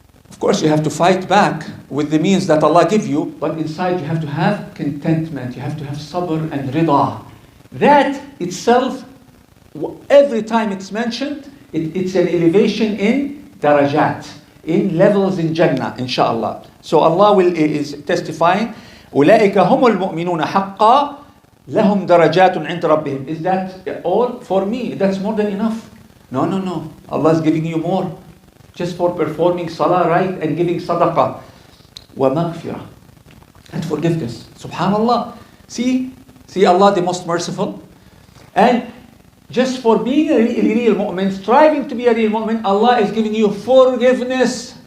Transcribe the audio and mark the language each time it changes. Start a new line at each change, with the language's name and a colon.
English: Of course, you have to fight back with the means that Allah give you, but inside you have to have contentment. You have to have sabr and rida. That itself, every time it's mentioned, it's an elevation in darajat, in levels in Jannah, inshallah. So Allah is testifying,
Arabic: أولئك هم المؤمنون حقا لهم درجات عند ربهم.
English: Is that all for me? That's more than enough. No, no, no. Allah is giving you more. Just for performing salah right and giving sadaqah.
Arabic: ومغفرة.
English: And forgiveness. Subhanallah. See Allah the most merciful. And just for being a real mu'min, striving to be a real mu'min, Allah is giving you forgiveness.